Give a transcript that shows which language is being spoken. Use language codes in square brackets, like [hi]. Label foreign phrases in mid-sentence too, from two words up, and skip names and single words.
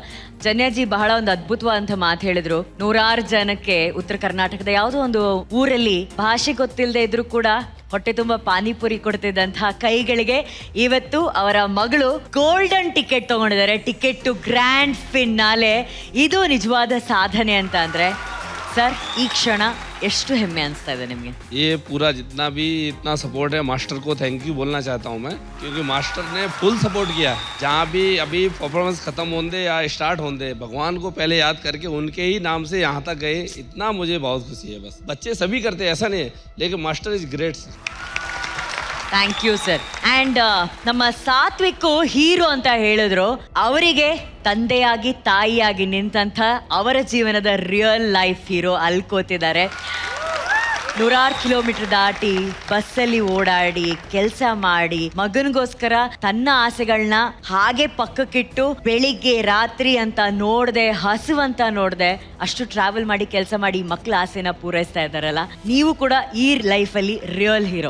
[kn] ಜನ್ಯಾಜಿ ಬಹಳ ಒಂದು ಅದ್ಭುತವಾದಂಥ ಮಾತು ಹೇಳಿದ್ರು. 100 ಜನಕ್ಕೆ ಉತ್ತರ ಕರ್ನಾಟಕದ ಯಾವುದೋ ಒಂದು ಊರಲ್ಲಿ ಭಾಷೆ ಗೊತ್ತಿಲ್ಲದೆ ಇದ್ರು ಕೂಡ ಹೊಟ್ಟೆ ತುಂಬ ಪಾನಿಪುರಿ ಕೊಡ್ತಿದ್ದಂತಹ ಕೈಗಳಿಗೆ ಇವತ್ತು ಅವರ ಮಗಳು [en] golden ticket [kn] ತಗೊಂಡಿದ್ದಾರೆ. [en] ticket to grand finale. [kn] ಇದು ನಿಜವಾದ ಸಾಧನೆ ಅಂತ ಅಂದ್ರೆ ಸರ್, ಈ ಕ್ಷಣ ಎಷ್ಟು ಹೆಮ್ಮೆ ಅನಿಸ್ತಾ ಇದೆ ನಿಮಗೆ? [hi] ये पूरा जितना भी इतना सपोर्ट है, मास्टर को [en] thank you [hi] बोलना चाहता हूँ मैं, क्योंकि मास्टर ने [en] full support [hi] किया. जहाँ भी अभी परफॉर्मेंस खत्म होंदे या स्टार्ट होंदे, भगवान को पहले याद करके उनके ही नाम से यहाँ तक गए. इतना मुझे बहुत खुशी है. बस बच्चे सभी करते हैं, ऐसा नहीं है, लेकिन [en] master is great. thank you sir. [kn] ಆ್ಯಂಡ್ ನಮ್ಮ ಸಾತ್ವಿಕ್ ಹೀರೋ ಅಂತ ಹೇಳಿದ್ರು. ಅವರಿಗೆ ತಂದೆಯಾಗಿ ತಾಯಿಯಾಗಿ ನಿಂತಂಥ ಅವರ ಜೀವನದ [en] real life hero [kn] ಅಲ್ಲಿ ಕೂತಿದ್ದಾರೆ. 100 ಕಿಲೋಮೀಟರ್ ದಾಟಿ ಬಸ್ಸಲ್ಲಿ ಓಡಾಡಿ ಕೆಲಸ ಮಾಡಿ ಮಗನಿಗೋಸ್ಕರ ತನ್ನ ಆಸೆಗಳನ್ನ ಹಾಗೆ ಪಕ್ಕಕ್ಕಿಟ್ಟು ಬೆಳಿಗ್ಗೆ ರಾತ್ರಿ ಅಂತ ನೋಡದೆ, ಹಸುವಂತ ನೋಡದೆ ಅಷ್ಟು ಟ್ರಾವೆಲ್ ಮಾಡಿ ಕೆಲಸ ಮಾಡಿ ಮಕ್ಕಳ ಆಸೆನ ಪೂರೈಸ್ತಾ ಇದ್ದಾರಲ್ಲ, ನೀವು ಕೂಡ ಈ ಲೈಫಲ್ಲಿ [en] real hero.